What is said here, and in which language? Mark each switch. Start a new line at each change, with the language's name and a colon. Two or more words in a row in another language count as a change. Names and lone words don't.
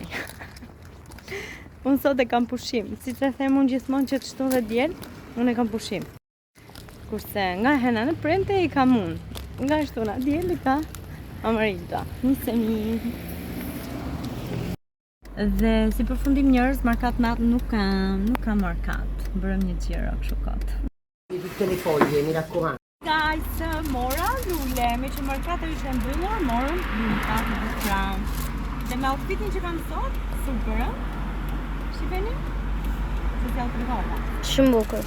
Albanian: Unë sot e kam pushim, si që them unë gjithmonë që të shtu dhe djel, unë e kam pushim. Kurse nga hena në prente i kam unë, nga shtuna djel i ka Amarita. Nisemi. Dhe si përfundim njerëz, markat natë nuk ka markat, bërëm një gjero kështu kot.
Italian: Tutte le foglie, mi raccomando.
English: Guys,
Albanian: mora lule, me që mërkatë ishte mbyllur, morëm lulkat në bukran. Dhe me outfitin që kam sot, super, shifeni? Se si outfitova. Shumë bukur.